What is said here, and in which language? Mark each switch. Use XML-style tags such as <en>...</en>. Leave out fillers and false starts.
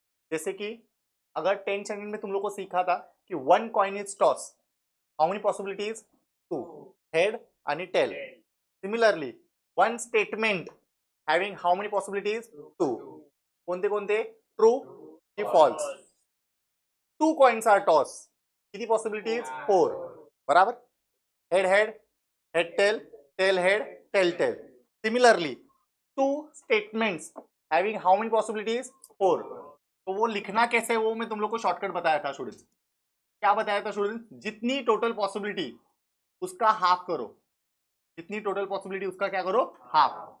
<hi>जैसे कि अगर 10 सेकंड में तुम लोग को सीखा था कि</hi> <en>1 coin is toss, how many possibilities? 2,</en> <mr>head आणि टेल।</mr> <en>Similarly 1 statement having how many possibilities?</en> <mr>2। कोणते कोणते? ट्रू की फॉल्स।</mr> <en>2 coins are toss,</en> <mr>किती</mr> <en>Possibilities? 4।</en> <hi>बराबर, head head, head tail, tail head, tell tell.</hi> <en>Similarly 2 statements having how many possibilities? 4।</en> <hi>तो वो लिखना कैसे, वो मैं तुम लोग को शॉर्टकट बताया था स्टूडेंट्स। क्या बताया था स्टूडेंट्स? जितनी टोटल पॉसिबिलिटी उसका हाफ करो। जितनी टोटल पॉसिबिलिटी उसका क्या करो? हाफ।</hi>